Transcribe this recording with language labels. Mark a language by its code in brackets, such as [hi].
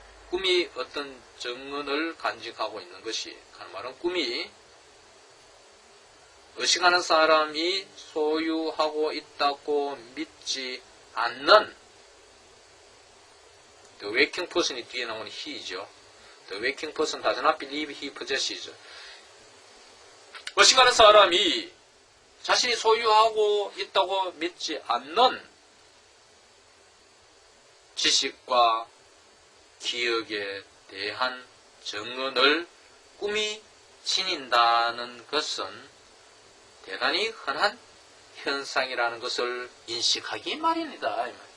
[ko] 꿈이 어떤 증언을 간직하고 있는 것이, 하는 말은 꿈이 의식하는 사람이 소유하고 있다고 믿지 않는 [en] the waking person [ko] 이 뒤에 나오는 he이죠. [en] The waking person does not believe he possesses. [ko] 의식하는 사람이 자신이 소유하고 있다고 믿지 않는 지식과 기억에 대한 증언을 꿈이 지닌다는 것은 대단히 흔한 현상이라는 것을 인식하기 마련이다.